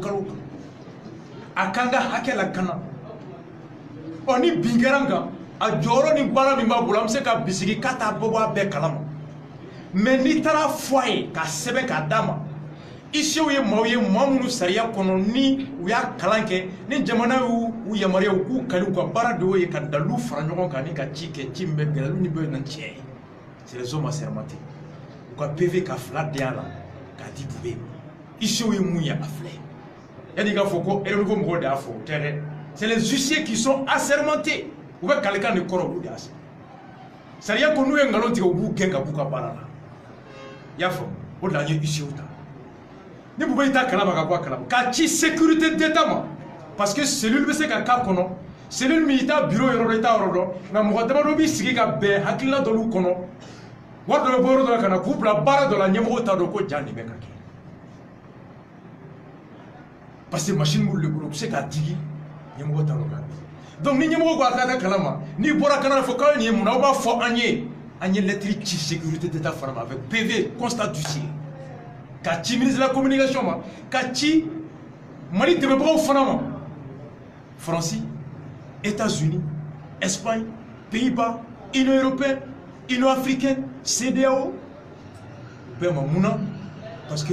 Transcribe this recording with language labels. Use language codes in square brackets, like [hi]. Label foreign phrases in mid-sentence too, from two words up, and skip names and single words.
[bm] kalo kan a kan ka hakɛ lakana ni bin kɛra n kan a jɔyɔrɔ ni baara min b'a bolo an bɛ se ka bisigi k'a t'a bɔ a bɛɛ kalama mais n'i taara fɔ a ye k'a sɛbɛn k'a d'a ma isew ye maaw ye maa minnu sariya kɔnɔ ni u y'a kalan kɛ ni jamana y'u yamaruya u k'u kali u ka baara de y'o ye ka dalilu fara ɲɔgɔn kan ni ka ci kɛ ci min bɛ gɛlɛya ni bɛ na tiɲɛ ye [fr] c'est les hommes assermentés [bm] u ka PV ka fila di a la k'a di Bubey ma isew ye mun ye a filɛ yanni i k'a fɔ ko renouveau mɔgɔw de y'a fɔ o tɛ dɛ [fr] c'est les huissiers qui sont assermentés [bm] u bɛ kalikan de kɔrɔ olu de y'a sɛbɛn sariya ko n'u ye nkalon tigɛ u b'u gɛn ka b'u ka baara la i y'a faamu o de la an ye isew ta ni Bubey t'a kalama ka bɔ a kalama k'a ci [fr] sécurité d'État [bm] ma [fr] parce que [bm] cellule bɛ se ka k'a kɔnɔ cellule min i t'a bureau yɔrɔ dɔn i t'a yɔrɔ dɔn nka mɔgɔ damadɔ b'i sigi ka bɛn hakilina dɔw kɔnɔ wari dɔ bɛ bɔ yɔrɔ dɔ la ka na k'u bila baara dɔ la ɲɛmɔgɔw t'a dɔn ko jaa nin bɛ ka kɛ [fr] parce que [bm] machine b'olu de bolo u bɛ se k'a digi ɲɛmɔgɔ t'a dɔn k'a kɛ donc ni ɲɛmɔgɔ ko a t'a kalama n'i bɔra kana fɔ k'aw ye nin ye mun na aw b'a fɔ an ye lettre ci [fr] sécurité d'État [bm] fana ma [fr] avec PV constat d'huissier [bm] ka ci [fr] ministre de la communication [bm] ma ka ci Mali dɛmɛbagaw fana ma France États-Unis Espagne Pays-Bas Union européenne Union africaine CEDEAO bɛɛ ma mun na [fr] parce que